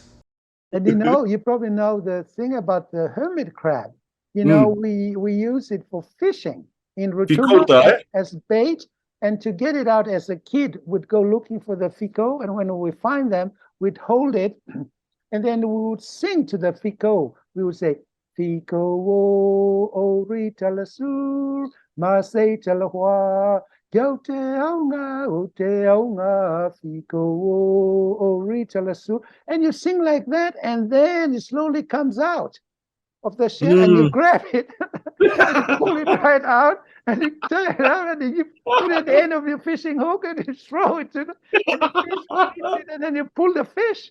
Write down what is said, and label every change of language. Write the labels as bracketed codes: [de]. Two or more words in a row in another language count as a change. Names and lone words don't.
[en] And you probably know the thing about the hermit crab. We use it for fishing in Rutuma as bait. And to get it out as a kid, we'd go looking for the fico. And when we find them, we'd hold it. And then we would sing to the fico. We would say, [rtm] Fico o rita la sur, ma se te la hua, yo te aunga, fico o rita la sur. [en] And you sing like that, and then it slowly comes out. of the shell and you Mm. grab it, and you pull it right out, and you turn it out, and you put it at the end of your fishing hook, and you throw it to the, and the fish eats it, and then you pull the fish.